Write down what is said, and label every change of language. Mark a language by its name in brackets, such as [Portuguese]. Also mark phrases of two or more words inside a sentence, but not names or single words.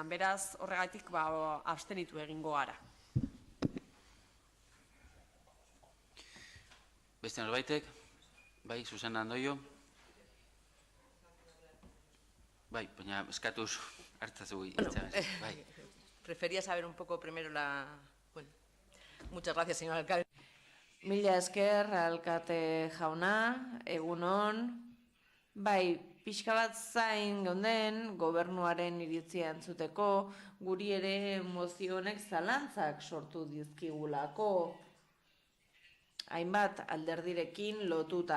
[Basque] Beraz, horregatik abstenitu egingo gara. Beste norbaitek? Bai, Susana Andoio? Bai, baina eskatuz hartzazu hitza. [Spanish] Prefería saber un poco primero la... Bueno, muchas gracias, señor alcalde. [Basque] Mila esker, alkate jauna, egunon. Bai, pixka bat zain geunden gobernuaren iritzia entzuteko, guri ere mozio honek zalantzak sortu dizkigulako. Hainbat alderdirekin lotuta.